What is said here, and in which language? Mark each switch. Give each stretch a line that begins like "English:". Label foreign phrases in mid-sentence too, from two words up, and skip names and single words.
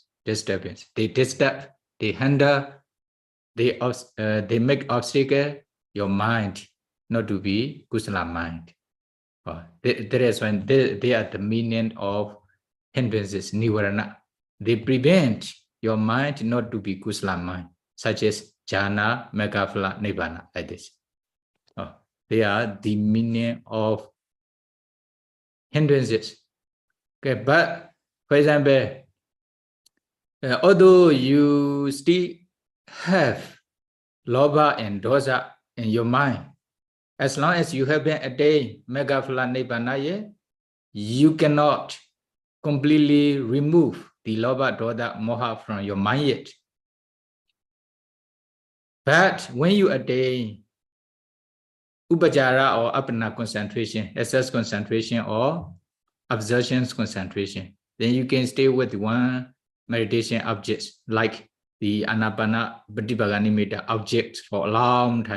English: They disturb, they hinder, they make obstacle your mind not to be kusala mind. That is when they are the meaning of hindrances, nivarana. They prevent your mind not to be kusala mind, such as jhana, megaphala, nibbana, like this. They are the meaning of hindrances. Okay, but for example, although you still have lobha and dosa in your mind, as long as you have been attained
Pali: megaphala nibbana,
English: you cannot completely remove the lobha, dosa, moha from your mind yet. But when you attain upajara or apana concentration, excess concentration or absorption concentration, then you can stay with one meditation object, like the
Pali: anapana pratipagganimita
English: object for a long time.